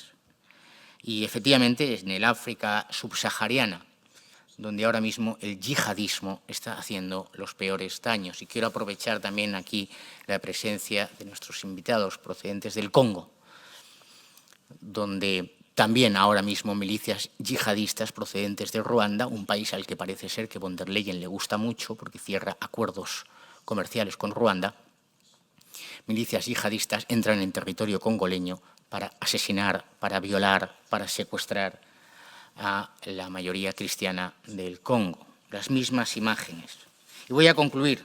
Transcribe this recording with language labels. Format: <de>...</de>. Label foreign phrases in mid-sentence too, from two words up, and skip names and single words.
<es>Y efectivamente en el África subsahariana, donde ahora mismo el yihadismo está haciendo los peores daños. Y quiero aprovechar también aquí la presencia de nuestros invitados procedentes del Congo, donde también ahora mismo milicias yihadistas procedentes de Ruanda, un país al que parece ser que von der Leyen le gusta mucho porque cierra acuerdos comerciales con Ruanda, milicias yihadistas entran en territorio congoleño para asesinar, para violar, para secuestrar a la mayoría cristiana del Congo. Las mismas imágenes. Y voy a concluir.</es>